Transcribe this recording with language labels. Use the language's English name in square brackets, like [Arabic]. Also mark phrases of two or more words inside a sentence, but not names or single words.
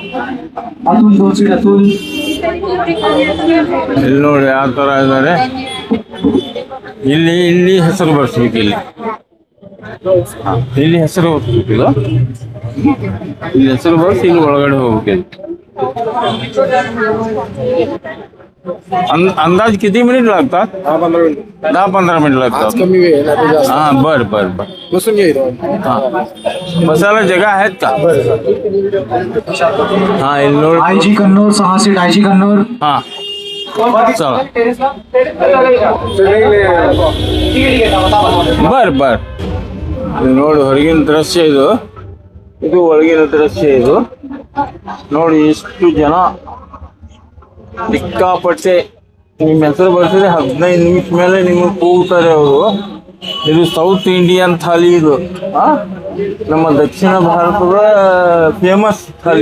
[Kannada] ಇಲ್ಲಿ ನೋಡಿ ಯಾವ ಥರ ಇದ್ದಾರೆ. ಇಲ್ಲಿ ಹೆಸರು ಬರ್ಸ್ಬೇಕು. ಇಲ್ಲಿ ಹೆಸರು ಬರ್ಸ್ಬೇಕಿಲ್ಲ. ಇಲ್ಲಿ ಹೆಸರು ಬರ್ಸಿ ಇಲ್ಲಿ ಒಳಗಡೆ ಹೋಗ್ಬೇಕು. [Marathi] अंदाज किती मिनिट लागतात? 10-15 मिनिट लागतात. हाँ बर. बसायला जगह आहेत का? हाँ IG कन्नौर 6 सीट IG कन्नौर. हाँ चला बर. [Kannada] ನೋಡಿ ಹೊರಗಿನ ದೃಶ್ಯ ಇದು. ಇದು ಒಳಗಿನ ದೃಶ್ಯ. ಇದು ನೋಡಿ ಎಷ್ಟು ಜನ ಸಿಕ್ಕಾಪಟ್ಟೆ. ನಿಮ್ಮ ಹೆಸರು ಬರ್ಸಿದ್ರೆ 15 ನಿಮಿಷ ಮೇಲೆ ನಿಮಗೆ ಕೂಗ್ತಾರೆ ಅವರು. ಇದು [English] South Indian [Kannada] ಥಾಲಿ. ಇದು ನಮ್ಮ ದಕ್ಷಿಣ ಭಾರತದ ಫೇಮಸ್ ಥಾಲಿ.